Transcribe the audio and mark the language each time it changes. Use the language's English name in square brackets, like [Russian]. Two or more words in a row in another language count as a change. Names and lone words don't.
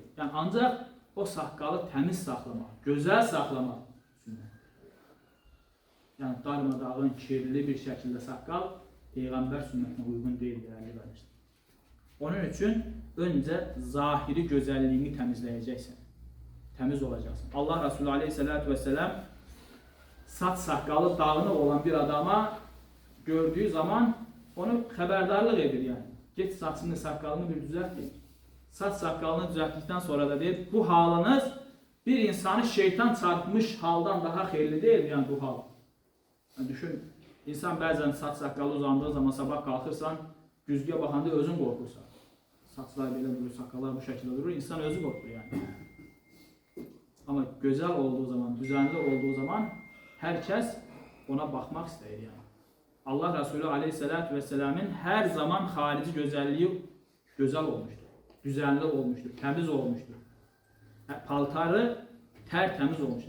[Azerbaijani] Yəni ancaq o sakalı təmiz saxlamaq, gözəl saxlamaq sünnətdir. Yəni darmadağın, kirli bir şəkildə sakal Peyğəmbər sünnətinə uyğun deyil, dəyərli qardaşlar. Onun üçün öncə zahiri gözəlliyini təmizləyəcəksən. Təmiz olacaqsın. Allah Resulü aleyhissalatu vesselam saç sakalı dağını olan bir adama gördüğü zaman onu xəbərdarlıq edir yani. [Turkish] Get saçını, sakalını bir düzelt deyir. Saç sakalını düzelttikten sonra da deyir, bu halınız bir insanı şeytan çarpmış haldan daha xeyirli değil mi yani bu hal? Yani düşün, [Azerbaijani] insan bəzən saç sakalı uzandığı zaman sabah kalkırsan, güzgüyə baxanda özün qorxursan. Saçlar belə durur, sakallar bu şəkildə durur, insan özü qorxur yani. [Turkish] Ama güzel olduğu zaman, düzenli olduğu zaman herkes ona bakmak ister yani. Allah Resulü aleyhissalatü vesselam'ın her zaman harici güzelliği güzel olmuştur. Düzenli olmuştur, temiz olmuştur. Paltarı tertemiz olmuştur.